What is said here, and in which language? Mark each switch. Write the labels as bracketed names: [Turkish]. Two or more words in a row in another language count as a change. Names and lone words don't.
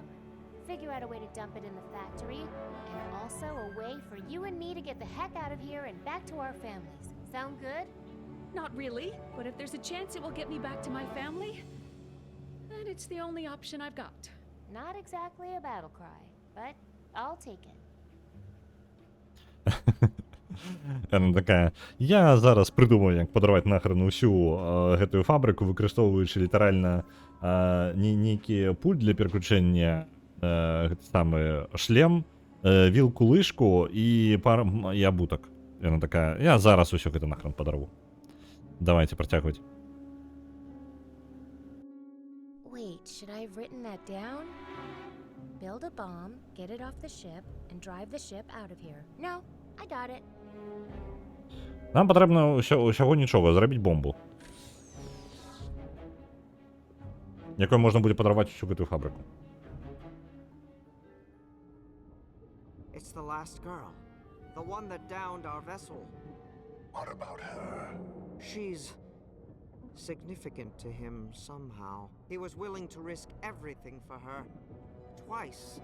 [English] Figure out a way to dump it in the factory, and also a way for you and me to get the heck out of here and back to our families. Sound good? Not really, but if there's a chance it will get me back to my family, then it's the only option I've got. Not exactly a battle cry, but I'll take it. [Ukrainian] Вона така, я зараз придумаю, як подорвати нахрен усю [Belarusian] гэтую фабрику, [Ukrainian] використовуючи літерально [Belarusian] нейкі пульт [Ukrainian] для переключення, [Belarusian] гэты самы шлем, вілку, лыжку і і абутак. [Ukrainian] Вона така, [Belarusian] я зараз усё гэта нахрен подорву. Давайте працягваць. [English] Wait, should I have written that down? Build a bomb, get it off the ship, and drive the ship out of here. No, I got it. [Belarusian] Нам патрэбна усяго нічога, зрабіць бомбу. Якой можна будзе падарваць усю гэтую фабрыку. [English] It's the last girl. The one that downed our vessel. What about her? She's significant to him somehow. He was willing to risk everything for her. Twice.